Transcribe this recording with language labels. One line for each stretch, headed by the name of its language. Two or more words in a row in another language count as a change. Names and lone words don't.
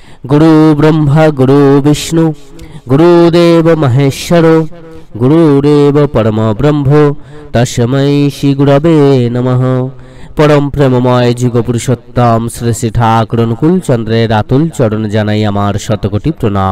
Sanskrit: गुरु ब्रह्मा गुरु विष्णु गुरुदेव महेश्वर गुरुरेव परम ब्रह्म तस्मै श्री गुरवे नमः।
Bangla: পরম প্রেমময় যুগ পুরুষোত্তম শ্রী শ্রী ঠাকুর অনুকূল চন্দ্রের আতুল চরণ জানাই আমার শতকোটি প্রণাম।